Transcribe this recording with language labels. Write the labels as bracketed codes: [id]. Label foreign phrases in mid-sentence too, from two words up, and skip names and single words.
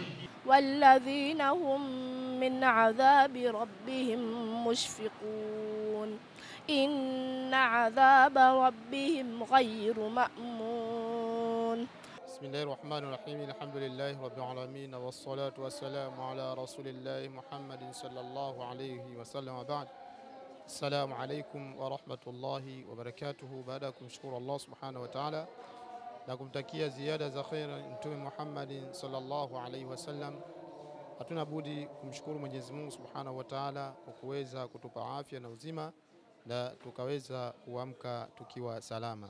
[ar] والذين هم من عذاب ربهم مشفقون إن عذاب ربهم غير مأمون. بسم الله الرحمن الرحيم الحمد لله رب العالمين والصلاة والسلام على رسول الله محمد صلى الله عليه وسلم وبعد. السلام عليكم ورحمة الله وبركاته. [sw] Baada ya kumshukuru Allah [ar] سبحانه و تعالى [sw] na kumtakia ziada za khair Mtume Muhammadin [ar] صلى الله عليه وسلم, [sw] hatuna budi kumshukuru Mwenyezi Mungu [ar] سبحانه و تعالى [sw] kwa kuweza kutupa afya na uzima na tukaweza kuamka tukiwa salama.